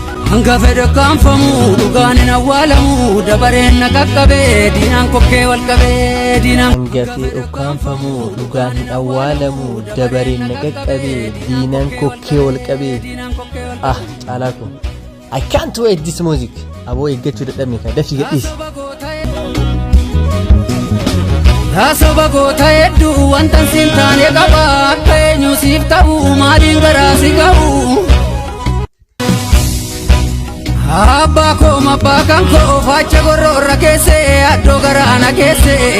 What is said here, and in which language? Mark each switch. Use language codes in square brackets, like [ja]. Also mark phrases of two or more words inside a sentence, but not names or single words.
[om] Hanga fedhe ukkaanfamu, dhugaan hin awwaalamu, dabareen na qaqqabe, diinaan kokkee wal qabe, diinaan Hanga fedhe ukkaanfamu, dhugaan hin awwaalamu, dabareen na qaqqabe, diinaan kokkee wal qabe. Ah, caalaa koo. [en] I can't wait this music. [om] Aboo eeggachuu dadhabne kan dafii gadhiisi. Yaa saba goota hedduu wanta siin taane qaba, akka eenyu siif ta'u, maaliin garaa si ga'u? Abbaa koo, mabbaa kan koo, faacha gorroorra keesse, addoo garaana keesse.